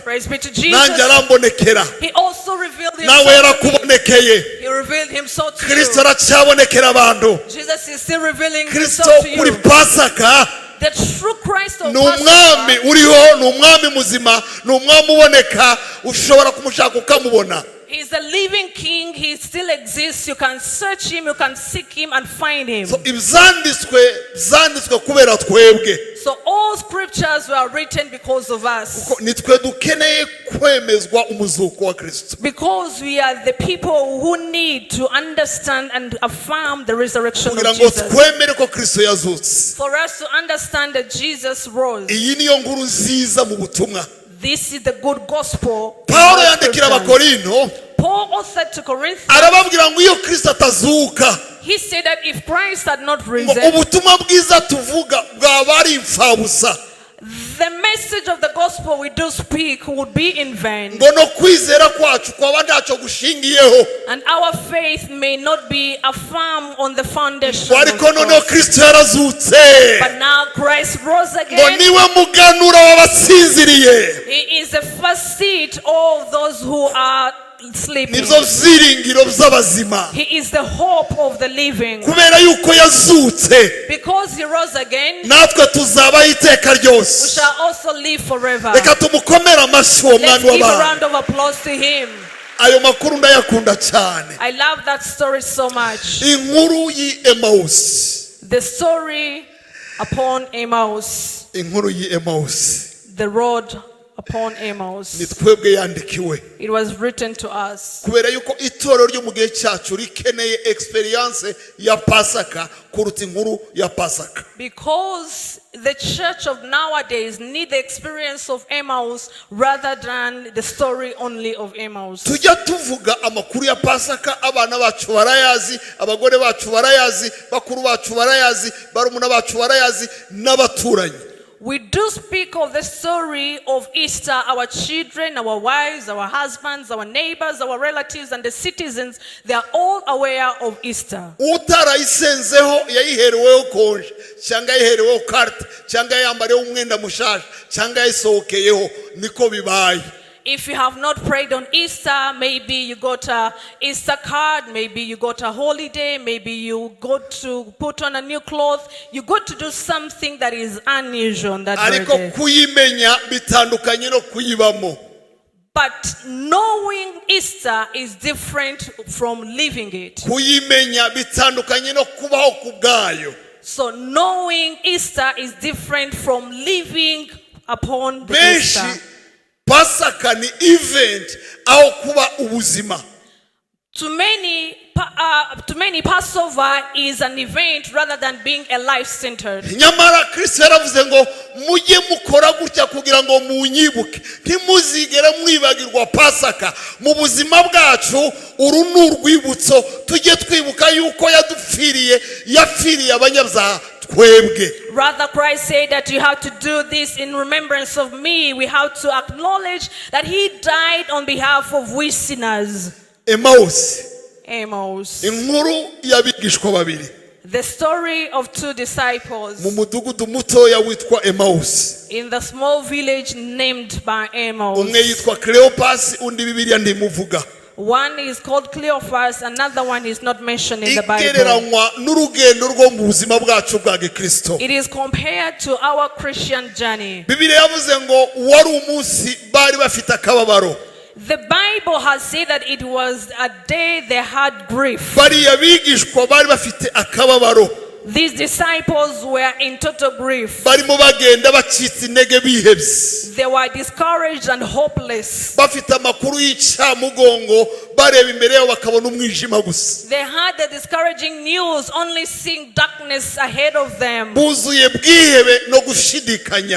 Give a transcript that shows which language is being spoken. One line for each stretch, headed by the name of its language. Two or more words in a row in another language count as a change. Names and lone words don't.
English: Praise be to
Kinyarwanda: nanjye
English: Jesus.
Kinyarwanda: arambonekera,
English: He also revealed
Kinyarwanda: nawe
English: himself to me.
Kinyarwanda: yarakubonekeye.
English: He revealed himself to Kristo you. aracyabonekera abantu. Jesus is still revealing Kristo himself to
Kinyarwanda: kuri
English: you. Pasaka The true Christ of
Kinyarwanda: ni umwami
English: Passover,
Kinyarwanda: uriho, ni umwami muzima, ni umwami uboneka, ushobora kumushaka ukamubona.
English: he's a living king. He still exists. You can search him, you can seek him and find him. So,
Kinyarwanda: byanditswe kubera twebwe,
English: So all scriptures were written because of us.
Kinyarwanda: nitwe dukeneye kwemezwa umuzuko wa Kristo,
English: Because we are the people who need to understand and affirm the resurrection
Kinyarwanda: kugira
English: of
Kinyarwanda: ngo
English: Jesus.
Kinyarwanda: twemere ko Kristo yazutse.
English: For us to understand that Jesus rose.
Kinyarwanda: iyi niyo nkuru nziza mu butumwa.
English: This is the good gospel.
Kinyarwanda: Pawulo yandikira Abakorino,
English: Paul authored to Corinthians.
Kinyarwanda: arababwira ngo iyo Kristo atazuka,
English: He said that if Christ had not
Kinyarwanda: ngo
English: risen,
Kinyarwanda: ubutumwa bwiza tuvuga bwaba ari imfabusa,
English: the message of the gospel we do speak would be in vain,
Kinyarwanda: ngo no kwizera kwacu kwaba ntacyo gushingiyeho.
English: and our faith may not be affirmed on the foundation of
Kinyarwanda: ariko noneho
English: God.
Kinyarwanda: Kristo yarazutse,
English: But now Christ rose
Kinyarwanda: ngo
English: again.
Kinyarwanda: niwe muganura w'abasinziriye.
English: He is the first seat of those who are sleeping.
Kinyarwanda: nibyo byiringiro by'abazima,
English: He is the hope of the living.
Kinyarwanda: kubera yuko yazutse
English: Because he rose again,
Kinyarwanda: natwe tuzabaho iteka
English: we
Kinyarwanda: ryose.
English: shall also live forever.
Kinyarwanda: reka tumukomere amashyi uwo
English: Let's
Kinyarwanda: mwami
English: give a
Kinyarwanda: w'abantu.
English: round of applause to him.
Kinyarwanda: ayo makuru ndayakunda cyane.
English: I love that story so much.
Kinyarwanda: inkuru y'Emawusi,
English: The story upon Emmaus,
Kinyarwanda: inkuru y'Emawusi.
English: the road upon Amos.
Kinyarwanda: ni twebwe yandikiwe
English: It was written to us.
Kinyarwanda: kubera yuko itorero ryo mu gihe cyacu rikeneye experience ya Pasaka kuruta inkuru ya Pasaka.
English: Because the church of nowadays need the experience of Amos rather than the story only of Amos.
Kinyarwanda: Tujya tuvuga amakuru ya Pasaka, abana bacu barayazi, abagore bacu barayazi, bakuru bacu barayazi, barumuna bacu barayazi, n'abaturanyi.
English: We do speak of the story of Easter. Our children, our wives, our husbands, our neighbors, our relatives, and the citizens, they are all aware of Easter.
Kinyarwanda: Utarayisenzeho yayihereweho konje cyangwa yayihereweho carte cyangwa yambareho umwenda mushasha cyangwa yayisohokeyeho niko bibaye.
English: If you have not prayed on Easter, maybe you got a Easter card, maybe you got a holiday, maybe you got to put on a new cloth, you got to do something that is unusual on that very
Kinyarwanda: Ariko
English: day.
Kinyarwanda: kuyimenya bitandukanye no kuyibamo.
English: But knowing Easter is different from living it.
Kinyarwanda: Kuyimenya bitandukanye no kubaho kubwayo.
English: So knowing Easter is different from living upon the
Kinyarwanda: Benshi
English: Easter.
Kinyarwanda: Pasaka ni event au kuba ubuzima.
English: To many, Passover is an event rather than being a life-centered.
Kinyarwanda: Nyamara Kristo yaravuze ngo mujye mukora gutya kugira ngo munyibuke ntimuzigere mwibagirwa Pasaka mu buzima bwacu. Uru ni urwibutso tujye twibuka yuko yapfiriye abanyabyaha twebwe.
English: Rather, Christ said that you have to do this in remembrance of me. We have to acknowledge that he died on behalf of we sinners.
Kinyarwanda: Amos. Inkuru y'abigishwa babiri.
English: The story of two disciples
Kinyarwanda: mu mudugudu mutoya witwa Amos.
English: in the small village named by Amos.
Kinyarwanda: Umwe yitwa Cleopas, undi Bibiliya ndimuvuga.
English: One is called Cleophas, another one is not mentioned in the Bible.
Kinyarwanda: Igereranywa n'urugendo rwo mu buzima bwacu bwa Gikristo.
English: It is compared to our Christian journey.
Kinyarwanda: Bibiliya yavuze ngo wari umunsi bari bafite akababaro.
English: The Bible has said that it was a day they had grief.
Kinyarwanda: Bariya bigishwa bari bafite akababaro.
English: These disciples were in total grief.
Kinyarwanda: Barimo bagenda bacitse intege bihebye.
English: They were discouraged and hopeless.
Kinyarwanda: Bafite amakuru y'icyamugongo bareba imbere yabo bakabona umwijima gusa.
English: They had the discouraging news, only seeing darkness ahead of them.
Kinyarwanda: Buzuye bwihebe no gushidikanya.